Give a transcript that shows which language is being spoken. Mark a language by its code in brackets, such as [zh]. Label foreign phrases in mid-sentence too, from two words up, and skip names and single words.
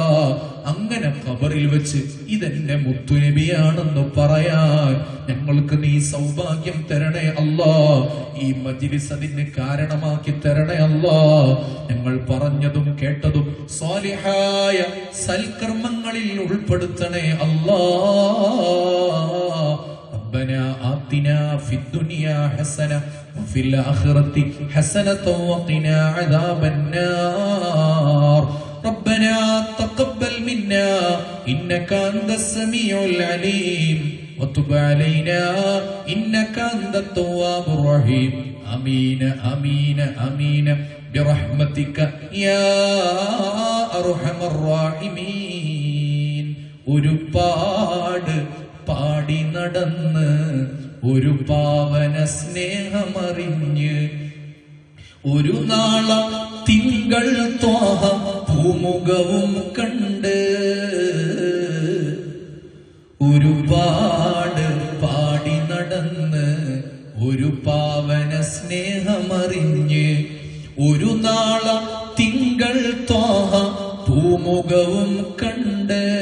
[ml] അങ്ങനെ ഖബറിൽ വെച്ച് ഇതെന്റെ മുത്തുനബിയാണെന്ന് പറയാൻ ഞങ്ങൾക്ക് നീ സൗഭാഗ്യം തരണേ അല്ലാ. ഈ മജ്ലിസ് അതിന് കാരണമാക്കി തരണേ അല്ലാ. ഞങ്ങൾ പറഞ്ഞതും കേട്ടതും സ്വാലിഹായ സൽക്കർമ്മങ്ങളിൽ ഉൾപ്പെടുത്തണേ അല്ലാ. [ar] ربنا آتنا في الدنيا حسنة وفي الآخرة حسنة وقنا عذاب النار. ربنا تقبل منا إنك أنت السميع العليم وتب علينا إنك أنت التواب الرحيم. آمين آمين آمين برحمتك يا أرحم الراحمين. [ml] ഒരുപാട് പാടി നടന്ന് ഒരു പാവന സ്നേഹമറിഞ്ഞ് ഒരു നാള തിങ്കൾ ത്വാഹ ഭൂമുഖവും കണ്ട് ഒരുപാട് പാടി നടന്ന് ഒരു പാവന സ്നേഹമറിഞ്ഞ് ഒരു നാള തിങ്കൾ ത്വാഹ ഭൂമുഖവും കണ്ട്